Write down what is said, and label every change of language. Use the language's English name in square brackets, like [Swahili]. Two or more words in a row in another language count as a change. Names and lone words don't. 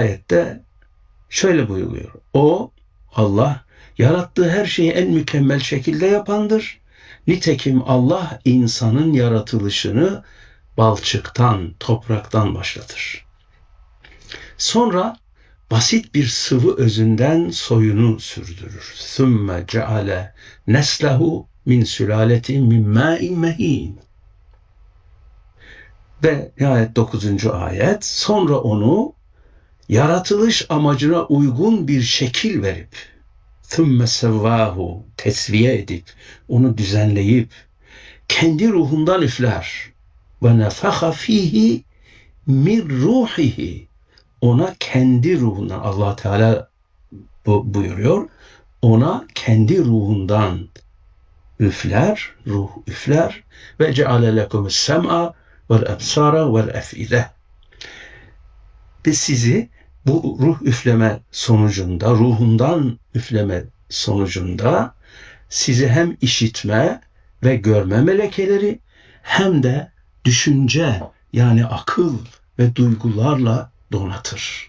[Turkish] ayette şöyle buyuruyor. O, Allah, yarattığı her şeyi en mükemmel şekilde yapandır. Nitekim Allah insanın yaratılışını balçıktan, topraktan başlatır. Sonra basit bir sıvı özünden soyunu sürdürür. [Arabic] ثُمَّ جَعَلَ نَسْلَهُ مِنْ سُلَالَةٍ مِنْ مَاءٍ مَه۪ينٍ. [Turkish] Ve nihayet 9. ayet, sonra onu yaratılış amacına uygun bir şekil verip [Arabic] ثُمَّ سَوَّاهُ [Turkish] tesviye edip, onu düzenleyip kendi ruhundan üfler. [Arabic] وَنَفَخَ ف۪يهِ مِنْ رُوحِهِ. [Turkish] Ona kendi ruhundan, Allah Teala buyuruyor, ona kendi ruhundan üfler, ruh üfler [Arabic] وجعل لكم السمع والأبصار والأفئدة. [Turkish] Biz sizi bu ruh üfleme sonucunda, ruhundan üfleme sonucunda sizi hem işitme ve görme melekeleri hem de düşünce yani akıl ve duygularla donatır.